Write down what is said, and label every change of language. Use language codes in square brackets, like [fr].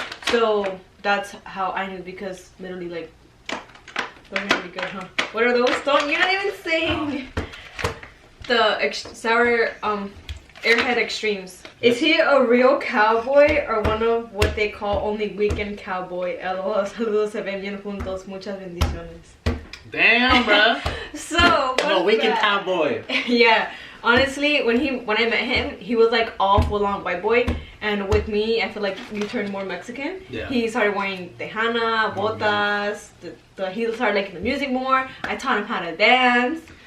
[en] So that's how I knew, because literally like those are gonna be good, huh? What are those? You're not even saying. The sour Airhead Extremes. Is he a real cowboy or one of what they call only weekend cowboy? [es] LOL, saludos, se ven bien juntos, muchas bendiciones. [en] Damn, bro. So no, weekend cowboy. Yeah, honestly, when I met him, he was like all full on white boy, and with me, I feel like we turned more Mexican. Yeah. He started wearing [es] tejana, botas. [en] He started liking the music more. I taught him how to dance.